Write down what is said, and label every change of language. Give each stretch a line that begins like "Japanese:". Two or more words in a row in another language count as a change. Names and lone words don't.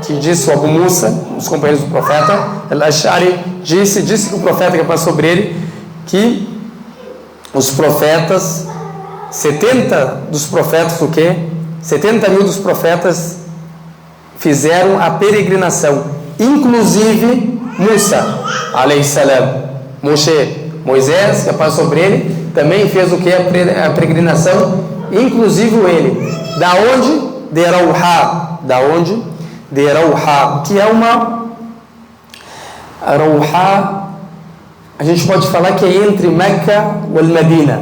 Portuguese: Que disse o Abu Musa, os companheiros do profeta, Al-Ash'ari, disse que o profeta, que passou sobre ele, que os profetas, 70 dos profetas, o quê? 70 mil dos profetas fizeram a peregrinação, inclusive Musa,
Arabic: عليه السلام,
Portuguese: Moisés, que passou sobre ele, também fez o que? A peregrinação, inclusive ele. Da onde? De Rauha. Da onde? De Rauha, que é uma... Rauha, a gente pode falar que é entre Meca e Al-Medina.